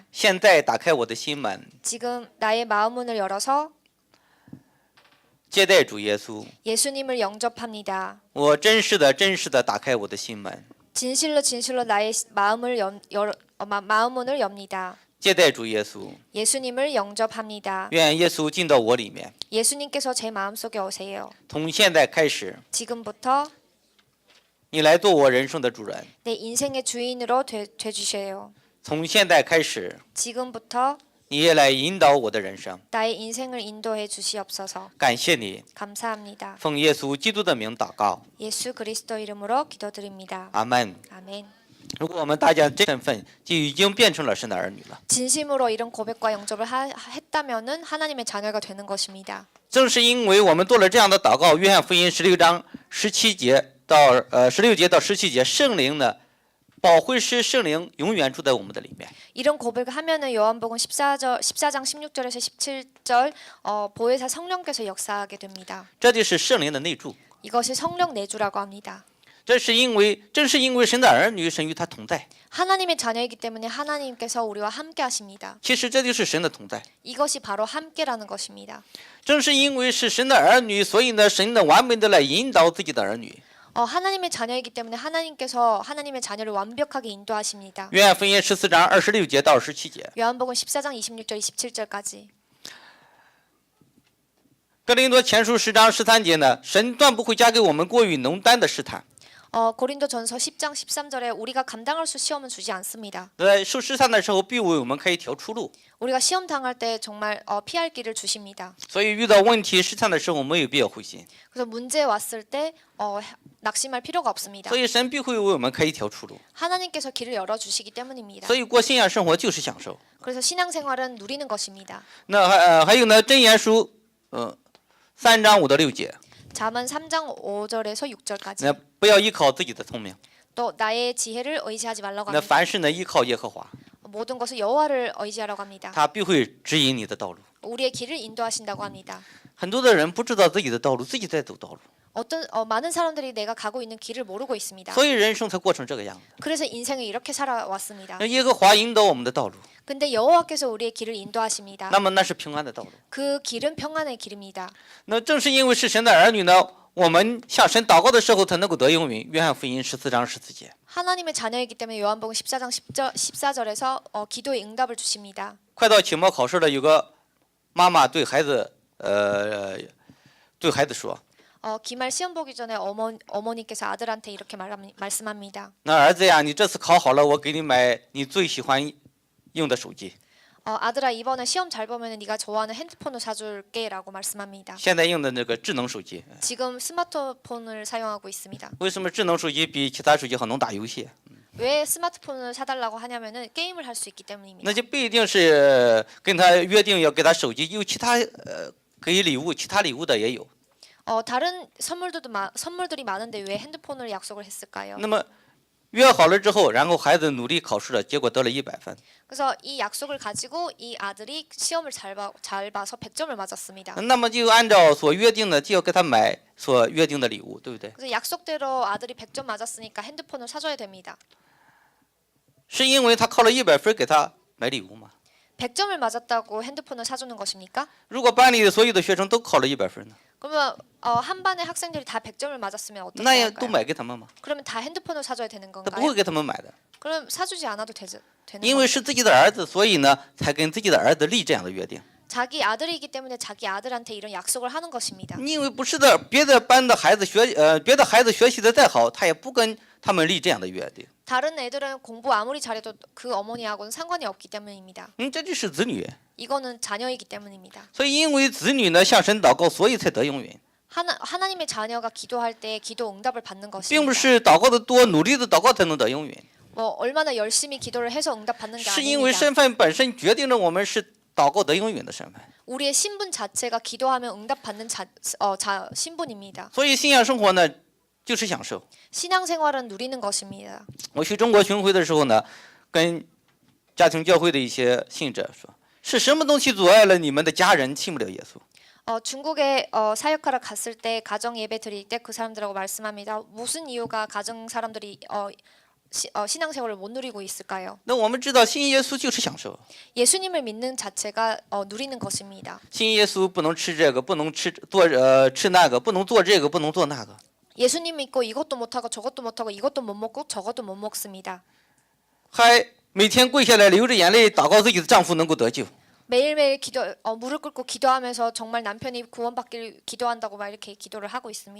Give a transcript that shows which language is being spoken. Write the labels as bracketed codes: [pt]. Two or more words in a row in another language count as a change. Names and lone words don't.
[zh] 现在打开我的心门， [ko] 지금 나의 마음 문을 열어서 [zh] 接待主耶稣。 [ko] 예수님을 영접합니다. [zh] 我真实的打开我的心门， [ko] 진실로 나의 마음 문을 엽니다. [zh] 接待主耶稣。 [ko] 예수님을 영접합니다. [zh] 愿耶稣进到我里面。 [ko] 예수님께서 제 마음속에 오세요. [zh] 从现在开始， [ko] 지금부터 [zh] 你来做我人生的主人。 [ko] 내 인생의 주인으로 되주세요. [zh] 从现在开始， [ko] 지금부터 [zh] 你也来引导我的人生。 [ko] 나의 인생을 인도해 주시옵소서. [zh] 感谢你， [ko] 감사합니다. [zh] 奉耶稣基督的名祷告， [ko] 예수 그리스도 이름으로 기도드립니다. [zh] 阿门。 [ko] 아멘. [zh] 如果我们大家这身份就已经变成了神的儿女了， [ko] 진심으로 이런 고백과 영접을 했다면은 하나님의 자녀가 되는 것입니다. [zh] 正是因为我们做了这样的祷告，约翰福音16章17节到16节到17节，圣灵呢，保惠师圣灵永远住在我们的里面。 [ko] 이런 고백을 하면은 요한복음 14장 16절에서 17절 보혜사 성령께서 역사하게 됩니다. [zh] 这就是圣灵的内住。 [ko] 이것이 성령 내주라고 합니다. [zh] 正是因为神的儿女，神与他同在。 [ko] 하나님의 자녀이기 때문에 하나님께서 우리와 함께 하십니다. [zh] 其实这就是神的同在。 [ko] 이것이 바로 함께라는 것입니다. [zh] 正是因为是神的儿女，所以呢，神呢完美的来引导自己的儿女。 [ko] 하나님의 자녀이기 때문에 하나님께서 하나님의 자녀를 완벽하게 인도하십니다. [zh] 约翰福音14章26节到27节。 [ko] 요한복음 14장 26절 27절까지. [zh] 哥林多前书10章13节呢，神断不会加给我们过于浓淡的试探。 [ko] 고린도전서 10장 13절에 우리가 감당할 수 시험은 주지 않습니다. [zh] 在受试探的时候，必为我们开一条出路。 [ko] 우리가 시험 당할 때 정말 피할 길을 주십니다. [zh] 所以遇到问题试探的时候，没有必要灰心。 [ko] 그래서 문제 왔을 때 낙심할 필요가 없습니다. [zh] 所以神必会为我们开一条出路。 [ko] 하나님께서 길을 열어 주시기 때문입니다. [zh] 所以过信仰生活就是享受。 [ko] 그래서 신앙생활은 누리는 것입니다. [zh] 那还有呢，箴言书3章5到6节， [ko] 잠언 3장 5절에서 6절까지. [zh] 那不要依靠自己的聪明， [ko] 또 나의 지혜를 의지하지 말라고 [zh] 那 [ko] 합니다. [zh] 凡事呢依靠耶和华， [ko] 모든 것을 여호와를 의지하라고 합니다. [zh] 他必会指引你的道路。 [ko] 우리의 길을 인도하신다고 합니다. [zh] 很多的人不知道自己的道路，自己在走道路， [ko] 많은 사람들이 내가 가고 있는 길을 모르고 있습니다. [zh] 所以人生才过成这个样子。 [ko] 그래서 인생을 이렇게 살아왔습니다. [zh] 那耶和华引导我们的道路， [ko] 근데 여호와께서 우리의 길을 인도하십니다. [zh] 那么那是平安的道路。 [ko] 그 길은 평안의 길입니다. [zh] 那正是因为是神的儿女呢，我们向神祷告的时候才能够得应允。约翰福音14章14节。 [ko] 하나님의 자녀이기 때문에 요한복음 14장 14절에서 기도의 응답을 주십니다. [zh] 快到期末考试了，有个妈妈对孩子说， [ko] 기말 시험 보기 전에 어머니께서 아들한테 이렇게 말씀합니다. [zh] 那儿子呀，你这次考好了，我给你买你最喜欢用的手机。 [ko] 아들아 이번에 시험 잘 보면 네가 좋아하는 핸드폰을 사줄게라고 말씀합니다. [zh] 现在用的那个智能手机， [ko] 지금 스마트폰을 사용하고 있습니다. [zh] 为什么智能手机比其他手机还能打游戏？ [ko] 왜 스마트폰을 사달라고 하냐면은 게임을 할 수 있기 때문입니다. [zh] 那就不一定是跟他约定要给他手机，有其他给礼物，其他礼物的也有。 [ko] 다른 선물들이 많은데 왜 핸드폰을 약속을 했을까요? [zh] 那么约好了之后，然后孩子努力考试了，结果得了100分。 [ko] 그래서 이 약속을 가지고 이 아들이 시험을 잘 봐서 100점을 맞았습니다. [zh] 那么就按照所约定的，就要给他买所约定的礼物，对不对？ [ko] 그래서 약속대로 아들이 100점 맞았으니까 핸드폰을 사줘야 됩니다. [zh] 是因为他考了100分给他买礼物吗？ [ko] 100점을 맞았다고 핸드폰을 사주는 것입니까? [zh] 如果班里的所有的学生都考了100分呢？ [ko] 그러면 한 반의 학생들이 다 100점을 맞았으면 어떻게 [zh] 那也都 [ko] 할까요? [zh] 买给他们吗？ [ko] 그러면 다 핸드폰을 사줘야 되는 [zh] 他不 [ko] 건가요? [zh] 会给他们买的， [ko] 그럼 사주지 않아도 되는 [zh] 因为 [ko] 거죠. [zh] 是自己的儿子，所以呢，才跟自己的儿子立这样的约定。 [ko] 자기 아들이기 때문에 자기 아들한테 이런 약속을 하는 것입니다. [zh] 因为不是的，别的班的孩子别的孩子学习的再好，他也不跟他们立这样的约定。 [ko] 다른 애들은 공부 아무리 잘해도 그 어머니하고는 상관이 없기 때문입니다. [zh] 这就是子女。 [ko] 이거는 자녀이기 때문입니다. [zh] 所以因为子女呢向神祷告，所以才得应允， [ko] 하나님의 자녀가 기도할 때 기도 응답을 받는 [zh] 并不 [ko] 것입니다. [zh] 是祷告的多，努力的祷告才能得应允， [ko] 얼마나 열심히 기도를 해서 응답 받는 게 [zh] 是因为 [ko] 아닙니다. [zh] 身份本身决定着我们是祷告得应允的身份。 [ko] 우리의 신분 자체가 기도하면 응답 받는 신분입니다. [zh] 所以信仰生活呢， 就是享受。 [ko] 신앙생활은 누리는 것입니다. [zh] 我去中国巡回的时候呢，跟家庭教会的一些信者说，是什么东西阻碍了你们的家人信不了耶稣？ [ko] 중국에 사역하러 갔을 때 가정 예배 드릴 때 그 사람들하고 말씀합니다. 무슨 이유가 가정 사람들이 신앙생활을 못 누리고 있을까요? [zh] 那我们知道信耶稣就是享受， [ko] 예수님을 믿는 자체가 누리는 것입니다. [zh] 信耶稣不能吃这个，不能吃吃那个，不能做这个，不能做那个。 [ko] 예수님 믿고 이것도 못하고 저것도 못하고 이것도 못 먹고 저것도 못 먹습니다. [zh] 还每天跪下来流着眼泪祷告自己的丈夫能够得救。 [ko] 매일매일 무릎 꿇고 기도하면서 정말 남편이 구원받기를 기도한다고 막 이렇게 기도를 하고 있습니다.